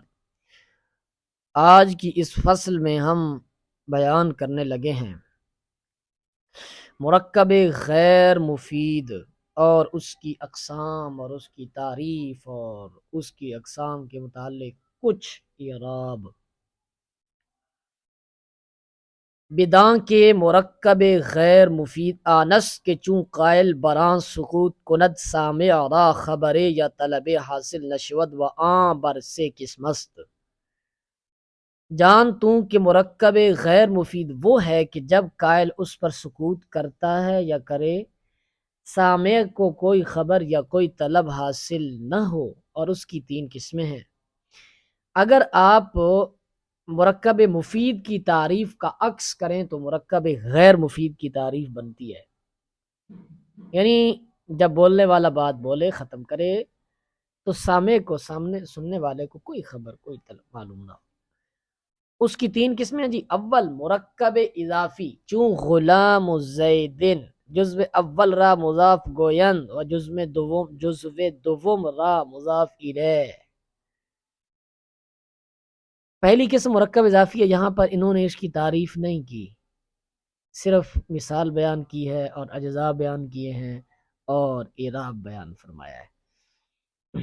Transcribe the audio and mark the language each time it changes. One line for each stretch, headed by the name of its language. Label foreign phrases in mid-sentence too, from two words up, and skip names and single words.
Urdu: آج کی اس فصل میں ہم بیان کرنے لگے ہیں مرکب غیر مفید اور اس کی اقسام اور اس کی تعریف اور اس کی اقسام کے متعلق کچھ اعراب۔
Persian: بداں کے مرکب غیر مفید آنس کے چون قائل بران سقوط کند سامع را خبرے یا طلب حاصل نشود و آن بر سے قسمست۔
Urdu: جان تو کہ مرکب غیر مفید وہ ہے کہ جب قائل اس پر سکوت کرتا ہے یا کرے سامع کو کوئی خبر یا کوئی طلب حاصل نہ ہو، اور اس کی 3 قسمیں ہیں۔ اگر آپ مرکب مفید کی تعریف کا عکس کریں تو مرکب غیر مفید کی تعریف بنتی ہے، یعنی جب بولنے والا بات بولے ختم کرے تو سامع کو، سامنے سننے والے کو کوئی خبر کوئی طلب معلوم نہ ہو۔ اس کی 3 قسمیں ہیں جی۔
Persian: اول مرکب اضافی چون غلام زیدن جزو اول را مضاف گویند و جزو دوم را مضاف الیہ۔
Urdu: پہلی قسم مرکب اضافی ہے، یہاں پر انہوں نے اس کی تعریف نہیں کی، صرف مثال بیان کی ہے اور اجزاء بیان کیے ہیں اور اعراب بیان فرمایا ہے۔